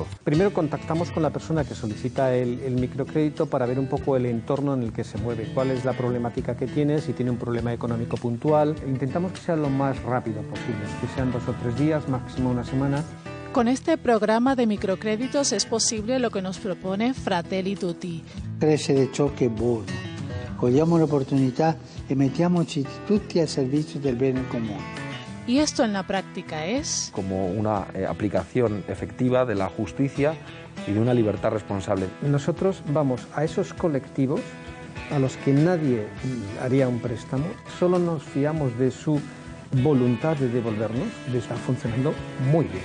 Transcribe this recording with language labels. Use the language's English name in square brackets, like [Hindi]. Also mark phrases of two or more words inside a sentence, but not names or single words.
[Spanish] Primero contactamos con la persona que solicita el microcrédito para ver un poco el entorno en el que se mueve, cuál es la problemática que tiene, si tiene un problema económico puntual. Intentamos que sea lo más rápido posible, que sean 2 o 3 días, máximo una semana. Con este programa de microcréditos es posible lo que nos propone Fratelli Tutti. [Italian] Crescere ciò che è buono. Cogliamo l'opportunità e mettiamoci tutti al servizio del bene comune. [Spanish] Y esto en la práctica es como una aplicación efectiva de la justicia y de una libertad responsable. Nosotros vamos a esos colectivos a los que nadie haría un préstamo, solo nos fiamos de su voluntad de devolvernos, de estar funcionando muy bien.